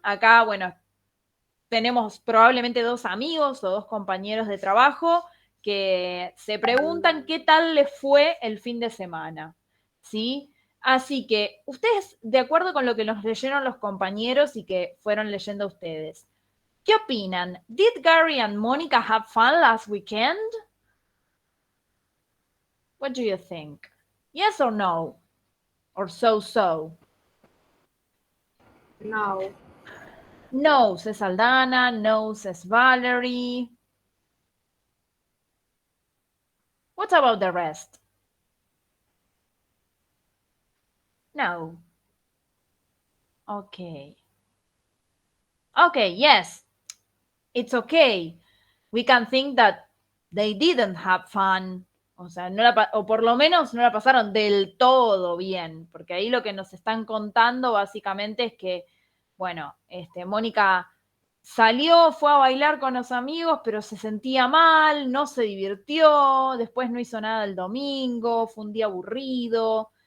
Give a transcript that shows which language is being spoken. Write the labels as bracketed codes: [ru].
[es] Acá, bueno, tenemos probablemente 2 amigos o 2 compañeros de trabajo que se preguntan qué tal les fue el fin de semana, ¿sí? Así que, ustedes, de acuerdo con lo que nos leyeron los compañeros y que fueron leyendo ustedes, ¿qué opinan? [en] Did Gary and Monica have fun last weekend? What do you think? Yes or no? Or so? No. No, says Aldana. No, says Valerie. What about the rest? No. Okay. Okay, yes. It's okay. We can think that they didn't have fun. [es] O sea, o por lo menos no la pasaron del todo bien, porque ahí lo que nos están contando básicamente es que, bueno, Mónica salió, fue a bailar con los amigos, pero se sentía mal, no se divirtió, después no hizo nada el domingo, fue un día aburrido.